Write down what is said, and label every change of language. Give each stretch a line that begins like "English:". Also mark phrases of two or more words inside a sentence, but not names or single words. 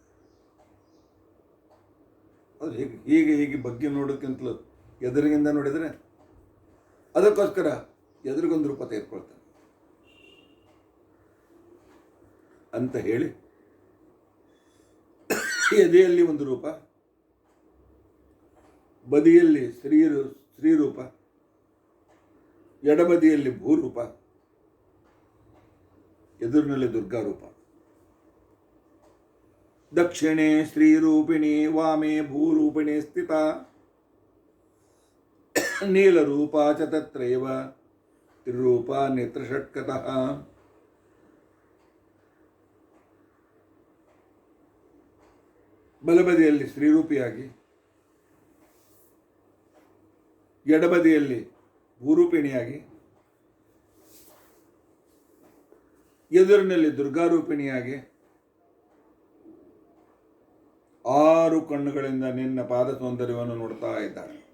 Kannada: ಅದು ಹೀಗೆ ಬಗ್ಗೆ ನೋಡೋಕ್ಕಿಂತಲೂ ಎದುರಿಗಿಂದ ನೋಡಿದರೆ, ಅದಕ್ಕೋಸ್ಕರ ಎದುರಿಗೊಂದು ರೂಪ ತೆಗೆದುಕೊಳ್ತಾನೆ ಅಂತ ಹೇಳಿ ಎದೆಯಲ್ಲಿ ಒಂದು ರೂಪ, ಬದಿಯಲ್ಲಿ ಸ್ತ್ರೀರೂಪ, ಎಡಬದಿಯಲ್ಲಿ ಭೂರೂಪ, ಎದುರಿನಲ್ಲಿ ದುರ್ಗಾರೂಪ.
Sanskrit: ದಕ್ಷಿಣೆ ಶ್ರೀರೂಪಿಣಿ ವಾಮೆ ಭೂರೂಪಿಣಿ ಸ್ಥಿತ ನೀಲರೂಪ ಚ ತತ್ರೈವ ತ್ರಿರೂಪ ನೇತ್ರಷಟ್ಕತಃ.
Kannada: ಬಲಬದಿಯಲ್ಲಿ ಶ್ರೀರೂಪಿಯಾಗಿ, ಎಡಬದಿಯಲ್ಲಿ ಭೂರೂಪಿಣಿಯಾಗಿ, ಎದುರಿನಲ್ಲಿ ದುರ್ಗಾರೂಪಿಣಿಯಾಗಿ 6 ಕಣ್ಣುಗಳಿಂದ ನಿನ್ನ ಪಾದ ಸೌಂದರ್ಯವನ್ನು ನೋಡ್ತಾ ಇದ್ದಾಳೆ.